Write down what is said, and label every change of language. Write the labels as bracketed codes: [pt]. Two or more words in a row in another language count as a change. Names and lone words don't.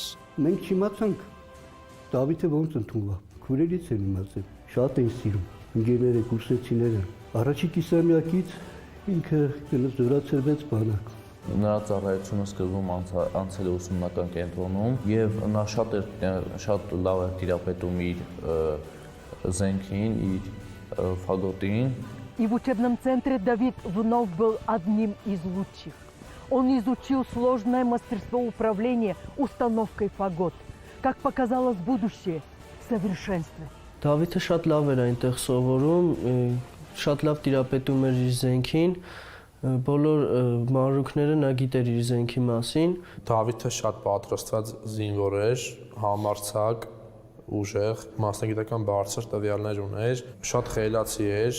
[hy] Մենք չիմացանք Դավիթը ոնց ընդունվա։ Քուրերից են իմացել, շատ են սիրում, ընկերները, կուրսեցիները։ Առաջի կիսամյակից ինքը զորացրվեց բանակ։ Նրա ծառայությունը սկզբում անցել է ուսումնական կենտրոնում եւ նա շատ լավ է տիրապետում իր զենքին, իր ֆագոտին։ [ru] И в учебном центре Давид вновь был одним из лучших. Он изучил сложное мастерство управления установкой фагот. Как показалось будущее, в совершенстве. [hy] Դավիթը շատ լավ էր այնտեղ սովորում, շատ լավ տիրապետում էր իր զենքին, բոլոր մանրուքները նա գիտեր իր զենքի մասին։ Դավիթը շատ պատրաստված զինվոր էր, համարձակ, ուժեղ, մասնագիտական բարձր տվյալներ ուներ, շատ խելացի էր։